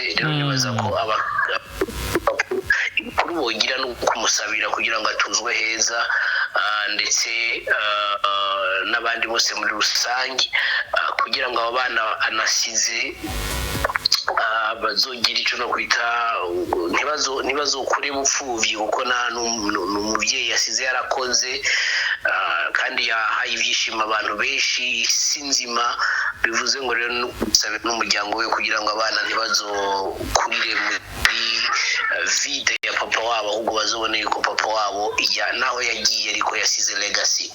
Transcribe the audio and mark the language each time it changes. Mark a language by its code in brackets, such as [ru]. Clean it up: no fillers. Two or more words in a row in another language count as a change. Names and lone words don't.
[rn] Rero nibaza ko kuri bogira no kumusabira kugira ngo atuzwe heza, ndetse n'abandi bose muri rusange, kugira ngo abo bana anasize bazogira icyo no kwita ntibazokure bupfuvyi, kuko n'umubyeyi yasize yarakoze, kandi yahaye ibyishimo abantu benshi isi nzima. Bivuze ngo rero n'usabira n'umuryango we kugira ngo abana ntibazokurire muri vide ya papa wabo, ahubwo bazobone yuko papa wabo naho yagiye ariko yasize legacy.